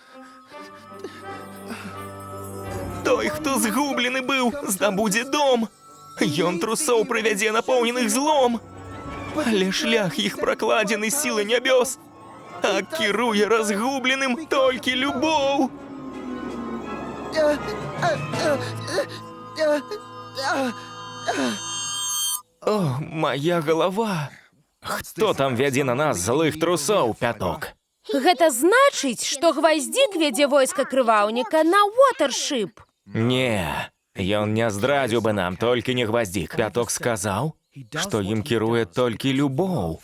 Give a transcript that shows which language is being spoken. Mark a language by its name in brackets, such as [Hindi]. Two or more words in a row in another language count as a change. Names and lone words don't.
[Belarusian] Той, хто згублены быў, здабудзе дом. Ён трусоў прывядзе напоўненых злом. Але шлях іх пракладзены сілы нябёс. А кіруе разгубленым толькі любоў. [Russian] О, моя голова. [Belarusian] Хто там вядзе на нас злых трусоў, Пяток? Гэта значыць, што Гваздзік вядзе войска крываўніка на Уотершип. Не, ён не здрадзіў бы нам, толькі не Гваздзік. Пяток сказаў, што ім кіруе толькі любоў.